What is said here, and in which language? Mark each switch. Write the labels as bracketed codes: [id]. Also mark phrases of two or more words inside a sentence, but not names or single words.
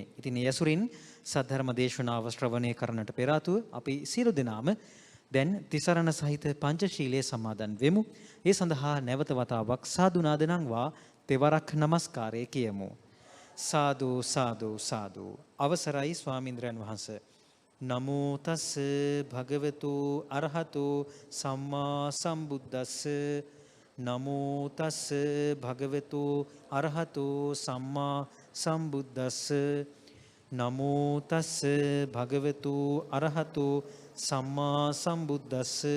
[si] ඉතින් ඒ ඇසුරින් සද්ධර්ම දේශනාව ශ්‍රවණය කරන්නට පෙර ආතුව අපි සියලු දෙනාම දැන් තිසරණ සහිත පංචශීලයේ සමාදන් වෙමු. ඒ සඳහා නැවත වතාවක් සාදු නාද නංවා තෙවරක් නමස්කාරය කියමු. සාදු සාදු සාදු. අවසරයි ස්වාමීන්ද්‍රයන් වහන්සේ. [pi] නමෝ තස් භගවතු අරහතු සම්මා සම්බුද්දස්ස. නමෝ තස් භගවතු අරහතු සම්මා සම්බුද්දස්ස. නමෝ තස් භගවතු අරහතු සම්මා සම්බුද්දස්ස.